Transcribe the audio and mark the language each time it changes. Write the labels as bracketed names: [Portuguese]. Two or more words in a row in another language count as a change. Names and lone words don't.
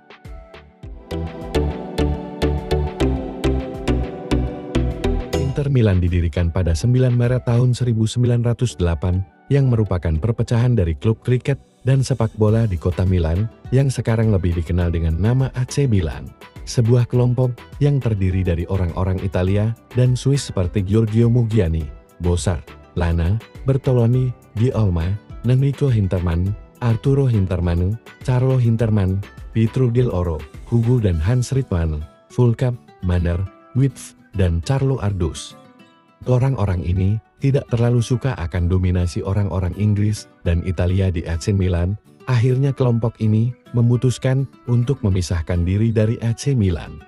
[Indonesian] Inter Milan didirikan pada 9 Maret tahun 1908, yang merupakan perpecahan dari klub kriket dan sepak bola di kota Milan, yang sekarang lebih dikenal dengan nama AC Milan. Sebuah kelompok yang terdiri dari orang-orang Italia dan Swiss seperti Giorgio Mugiani, Bossart, Lana, Bertoloni, Di Olma, Enrico Hintermann, Arturo Hintermann, Carlo Hintermann, Pietro Del Oro, Hugo dan Hans Ritman, Fulcap, Manner, Witz, dan Carlo Ardus. Orang-orang ini tidak terlalu suka akan dominasi orang-orang Inggris dan Italia di AC Milan. Akhirnya kelompok ini memutuskan untuk memisahkan diri dari AC Milan.